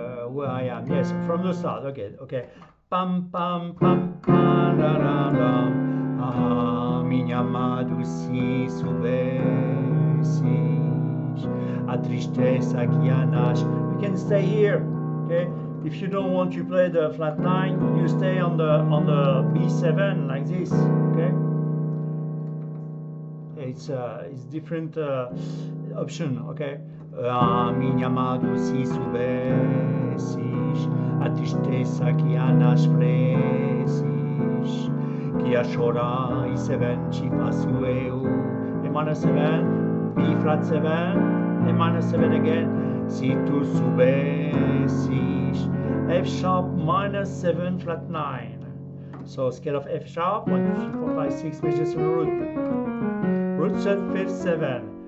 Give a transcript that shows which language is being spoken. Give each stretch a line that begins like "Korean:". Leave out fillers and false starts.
English: Where I am, yes, from the start, okay. Pam pam pam pam da da da.
Portuguese: Ah, minha amado se soubesses a tristeza que há nas.
English: You can stay here, okay. If you don't want to play the flat 9, you stay on the B7 like this, okay. It's different option, okay.
Portuguese: Ah, minha amado se soubesses a tristeza que há nas preces, que a chorar E7 te faço eu.
English: A minor 7, B flat 7, A minor 7 again.
Portuguese: Se tu soubesses,
English: F sharp minor 7 flat 9. So scale of F sharp 1, 2, 3, 4, 5, 6 major 7 root. Root 3rd, 5th, 7.